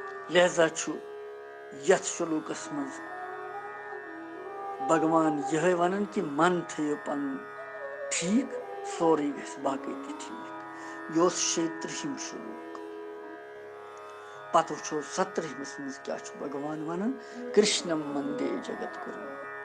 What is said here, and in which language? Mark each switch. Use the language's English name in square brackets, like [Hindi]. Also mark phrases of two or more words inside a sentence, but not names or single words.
[Kashmiri] लिहाजा यथ श्लोकस मज भगवान यह वन कि मन थो पन ठीक सोरे बाकी ठीक यह 36 श्लोक पत वो 17 मज क्या भगवान वन [Sanskrit] कृष्णम मंदे जगत गुरु